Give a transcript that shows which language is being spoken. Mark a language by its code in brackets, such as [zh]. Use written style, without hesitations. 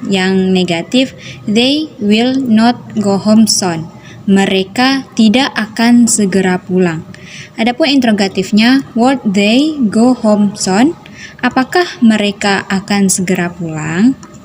[id] Yang negatif, [en] they will not go home soon. [id] Mereka tidak akan segera pulang. Adapun interrogatifnya, [en] would they go home soon? [id] Apakah mereka akan segera pulang?